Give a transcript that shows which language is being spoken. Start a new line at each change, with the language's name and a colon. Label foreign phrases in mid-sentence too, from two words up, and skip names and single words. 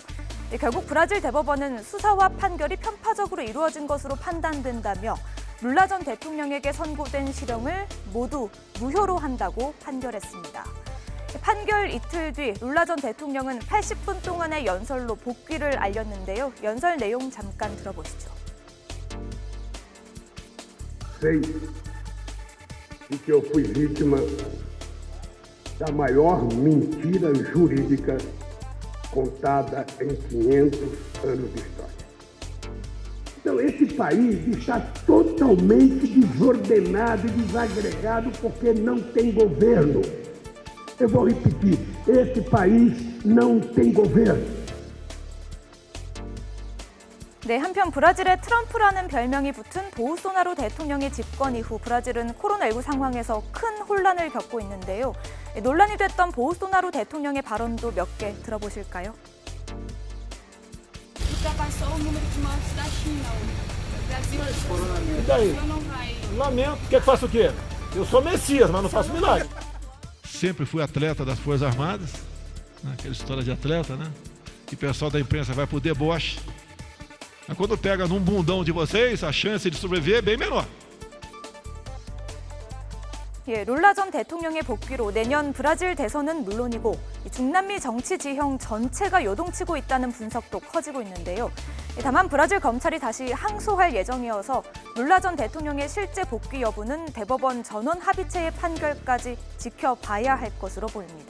Korean: 결국 브라질 대법원은 수사와 판결이 편파적으로 이루어진 것으로 판단된다며 룰라 전 대통령에게 선고된 실형을 모두 무효로 한다고 판결했습니다. 판결 이틀 뒤 룰라 전 대통령은 80분 동안의 연설로 복귀를 알렸는데요. 연설 내용 잠깐 들어보시죠.
Portuguese: Sei de que eu fui vítima da maior mentira jurídica contada em 500 anos de história. Então, esse país está totalmente desordenado e desagregado porque não tem governo. Eu vou repetir, esse país não tem governo.
Korean: 네, 한편 브라질의 트럼프라는 별명이 붙은 보우소나로 대통령의 집권 이후 브라질은 코로나19 상황에서 큰 혼란을 겪고 있는데요. 논란이 됐던 보우소나로 대통령의 발언도 몇 개 들어보실까요?
Portuguese: Ultrapassou o número de mortes da China. O Brasil E daí? não vai. Lamento. Quer que faça o quê? Eu sou Messias, mas não faço milagre. Sempre fui atleta das Forças Armadas, né? Aquela história de atleta, né? E o pessoal da imprensa vai pro deboche. Mas quando pega num bundão de vocês, a chance de sobreviver é bem menor.
Korean: 예, 룰라 전 대통령의 복귀로 내년 브라질 대선은 물론이고 중남미 정치 지형 전체가 요동치고 있다는 분석도 커지고 있는데요. 다만 브라질 검찰이 다시 항소할 예정이어서 룰라 전 대통령의 실제 복귀 여부는 대법원 전원 합의체의 판결까지 지켜봐야 할 것으로 보입니다.